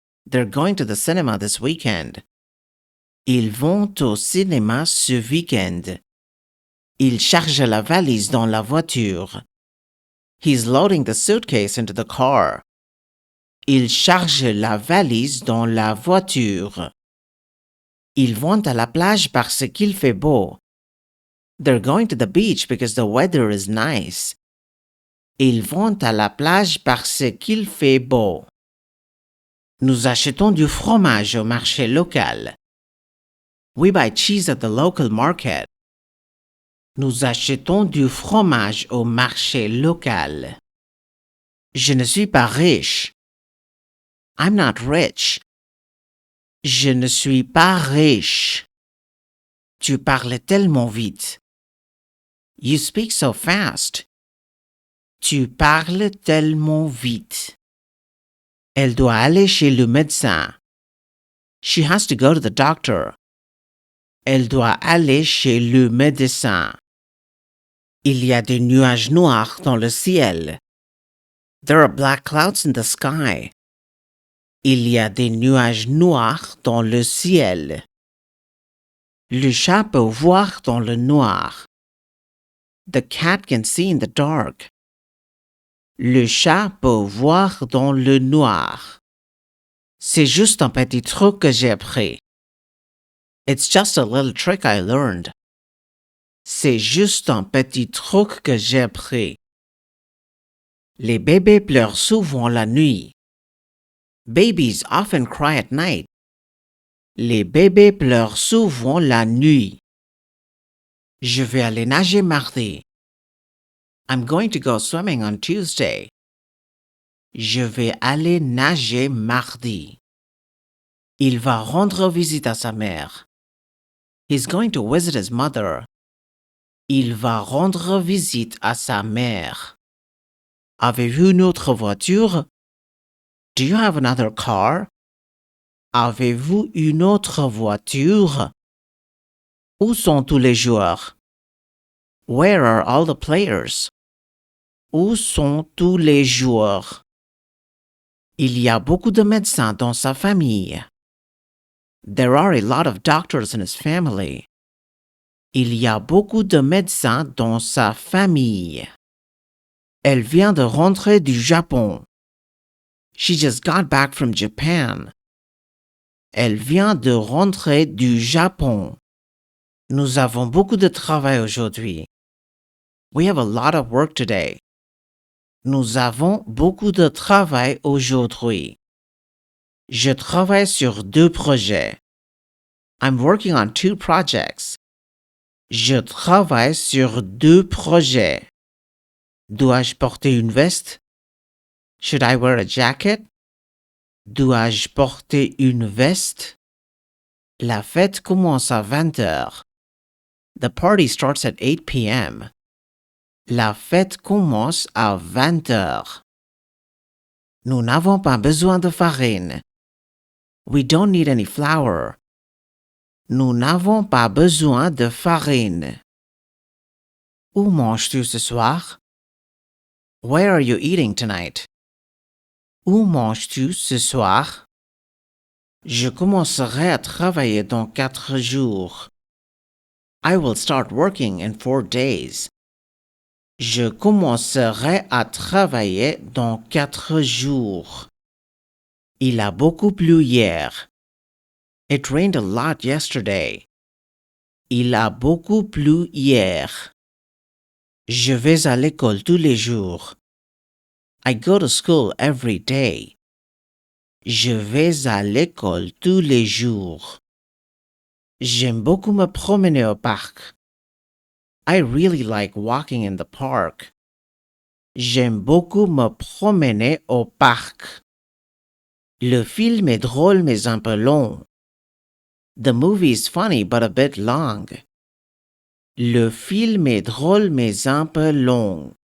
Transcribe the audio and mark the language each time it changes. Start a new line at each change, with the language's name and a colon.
English: They're going to the cinema this weekend.
French: Ils vont au cinéma ce week-end. Il charge la valise dans la voiture.
English: He's loading the suitcase into the car.
French: Il charge la valise dans la voiture. Ils vont à la plage parce qu'il fait beau.
English: They're going to the beach because the weather is nice.
French: Ils vont à la plage parce qu'il fait beau. Nous achetons du fromage au marché local.
English: We buy cheese at the local market.
French: Nous achetons du fromage au marché local. Je ne suis pas riche.
English: I'm not rich.
French: Je ne suis pas riche. Tu parles tellement vite.
English: You speak so fast.
French: Tu parles tellement vite. Elle doit aller chez le médecin.
English: She has to go to the doctor.
French: Elle doit aller chez le médecin. Il y a des nuages noirs dans le ciel.
English: There are black clouds in the sky.
French: Il y a des nuages noirs dans le ciel. Le chat peut voir dans le noir.
English: The cat can see in the dark.
French: Le chat peut voir dans le noir. C'est juste un petit truc que j'ai appris.
English: It's just a little trick I learned.
French: C'est juste un petit truc que j'ai appris. Les bébés pleurent souvent la nuit.
English: Babies often cry at night.
French: Les bébés pleurent souvent la nuit. Je vais aller nager mardi.
English: I'm going to go swimming on Tuesday.
French: Je vais aller nager mardi. Il va rendre visite à sa mère.
English: He's going to visit his mother.
French: Il va rendre visite à sa mère. Avez-vous une autre voiture?
English: Do you have another car?
French: Avez-vous une autre voiture? Où sont tous les joueurs?
English: Where are all the players?
French: Où sont tous les joueurs? Il y a beaucoup de médecins dans sa famille.
English: There are a lot of doctors in his family.
French: Il y a beaucoup de médecins dans sa famille. Elle vient de rentrer du Japon.
English: She just got back from Japan.
French: Elle vient de rentrer du Japon. Nous avons beaucoup de travail aujourd'hui.
English: We have a lot of work today.
French: Nous avons beaucoup de travail aujourd'hui. Je travaille sur 2 projets.
English: I'm working on 2 projects.
French: Je travaille sur 2 projets. Dois-je porter une veste?
English: Should I wear a jacket?
French: Dois-je porter une veste? La fête commence à 20 heures.
English: The party starts at 8 p.m.
French: La fête commence à 20 heures. Nous n'avons pas besoin de farine.
English: We don't need any flour.
French: Nous n'avons pas besoin de farine. Où manges-tu ce soir?
English: Where are you eating tonight?
French: Où manges-tu ce soir? Je commencerai à travailler dans 4 jours.
English: I will start working in 4 days.
French: Je commencerai à travailler dans 4 jours. Il a beaucoup plu hier.
English: It rained a lot yesterday.
French: Il a beaucoup plu hier. Je vais à l'école tous les jours.
English: I go to school every day.
French: Je vais à l'école tous les jours. J'aime beaucoup me promener au parc.
English: I really like walking in the park.
French: J'aime beaucoup me promener au parc. Le film est drôle mais un peu long.
English: The movie is funny but a bit long.
French: Le film est drôle mais un peu long.